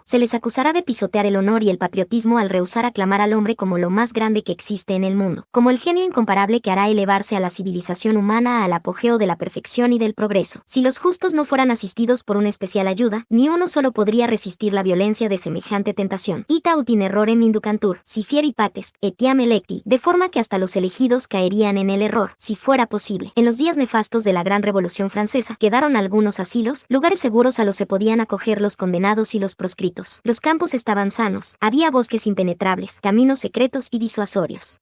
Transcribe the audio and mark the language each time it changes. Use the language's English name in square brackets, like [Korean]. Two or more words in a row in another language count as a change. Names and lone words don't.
[Spanish] Se les acusará de pisotear el honor y el patriotismo al rehusar aclamar al hombre como lo más grande que existe en el mundo, como el genio incomparable que hará elevarse a la civilización humana al apogeo de la perfección y del progreso. Si los justos no fueran asistidos por una especial ayuda, ni uno solo podría resistir la violencia de semejante tentación. [Latin] Ita ut in errorem inducantur, si fieri patest, etiam electi, [Spanish] de forma que hasta los elegidos caerían en el error, si fuera posible. En los días nefastos de la Gran Revolución Francesa, quedaron algunos asilos, lugares seguros a los que podían acoger los condenados y los proscritos. Los campos estaban sanos, había bosques impenetrables, caminos secretos y disuasorios.